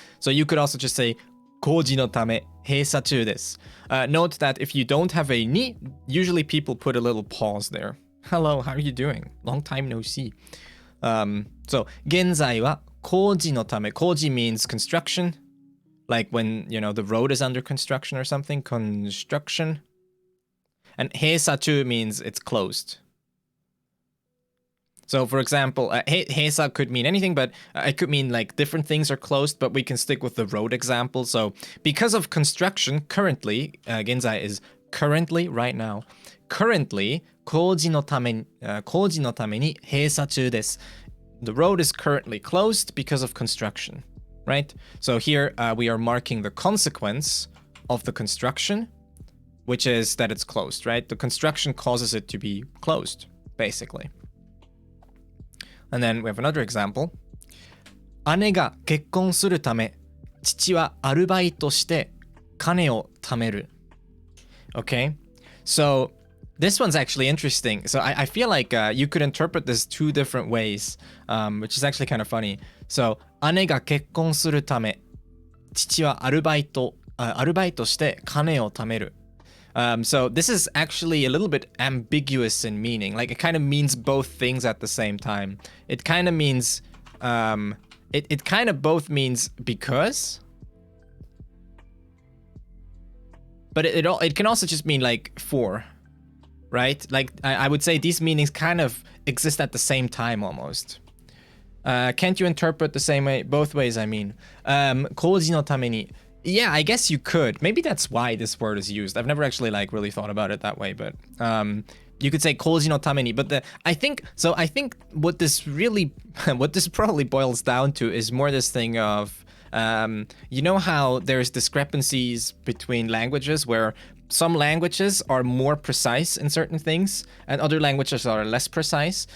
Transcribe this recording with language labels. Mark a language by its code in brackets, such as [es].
[en] So you could also just say [ja] 工事のため閉鎖中です. [en] Note that if you don't have a ni, usually people put a little pause there. Hello, how are you doing? Long time no see. So [ja] 現在は工事のため. [en] Koji means construction, like when, the road is under construction or something. Construction. And [ja] 閉鎖中 [en] means it's closed. So, for example, heisa could mean anything, but it could mean like different things are closed, but we can stick with the road example. So, because of construction, currently, genzai is currently, right now. Currently, [ja] 工事のために閉鎖中です. [en] The road is currently closed because of construction, right? So here we are marking the consequence of the construction, which is that it's closed, right? The construction causes it to be closed, basically. And then we have another example. [ja] 姉が結婚するため、父はアルバイトして金を貯める. [en] Okay, so this one's actually interesting. So I feel like you could interpret this two different ways, which is actually kind of funny. So [ja] 姉が結婚するため、父はアルバイトして金を貯める. [en] So this is actually a little bit ambiguous in meaning. Like it kind of means both things at the same time. It kind of means, it kind of both means because, but it can also just mean like for, right? Like I would say these meanings kind of exist at the same time almost. Can't you interpret the same way, both ways? I mean, [ja] 工事のために. [en] Yeah, I guess you could. Maybe that's why this word is used. I've never actually like really thought about it that way, but you could say [ja] 工事のために, [en] but I think what this probably boils down to is more this thing of you know how there's discrepancies between languages where some languages are more precise in certain things and other languages are less precise.